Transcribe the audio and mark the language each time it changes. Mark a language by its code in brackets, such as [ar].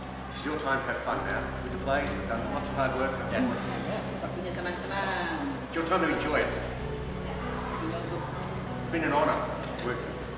[en] It's your time to have fun now. With the play, you've done lots of hard work. [id] Waktunya senang-senang. [en] It's your time to enjoy it. [id] Waktunya untuk [en] It's been an honour working.